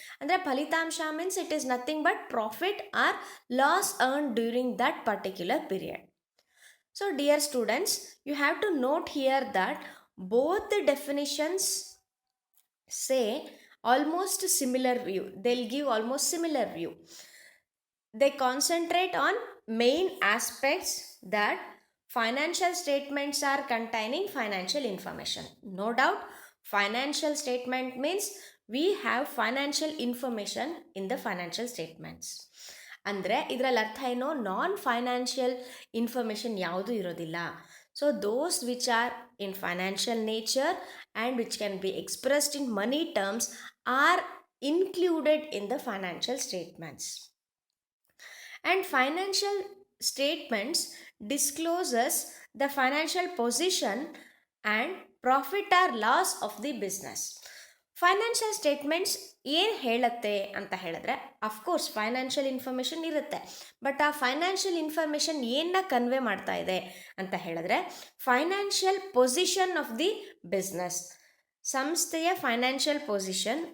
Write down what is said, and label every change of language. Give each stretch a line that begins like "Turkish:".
Kannada: ಅಂದರೆ ಫಲಿತಾಂಶ
English: Means it is nothing but profit or loss earn during that particular period. So dear students, you have to note here that both the definitions say almost similar view. They'll give almost similar view. They concentrate on main aspects that financial statements are containing financial information. No doubt, financial statement means we have financial information in the financial statements.
Kannada: ಅಂದರೆ ಇದರಲ್ಲಿ ಅರ್ಥ ಏನೋ, ನಾನ್ financial information ಯಾವುದೂ ಇರೋದಿಲ್ಲ.
English: So those which are in financial nature and which can be expressed in money terms are included in the financial statements. And financial statements discloses the financial position and profit or loss of the business.
Kannada: Financial statements ಏನು ಹೇಳುತ್ತೆ ಅಂತ ಹೇಳಿದ್ರೆ, of course financial information ಇರುತ್ತೆ, but ಆ financial information ಏನನ್ನ convey ಮಾಡ್ತಾ ಇದೆ ಅಂತ ಹೇಳಿದ್ರೆ,
English: financial position of the business,
Kannada: ಸಂಸ್ಥೆಯ ಫೈನಾನ್ಷಿಯಲ್ ಪೊಸಿಷನ್.